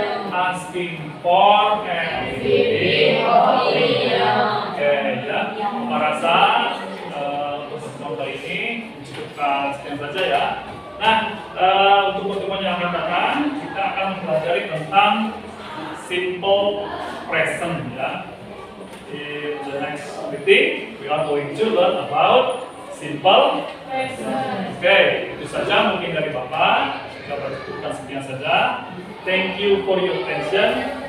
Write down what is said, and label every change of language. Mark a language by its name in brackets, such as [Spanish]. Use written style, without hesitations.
[English] Asking for and giving opinion. Oke, ya. [Indonesian] Merasa pertemuan kali ini cukupkan sekian saja ya. Nah, untuk pertemuan yang akan datang, kita akan mempelajari tentang simple present ya. [English] In the next meeting, we are going to learn about simple present. [Indonesian] Oke, itu saja mungkin dari Bapak. Kita cukupkan sekian saja. [English] Thank you for your attention.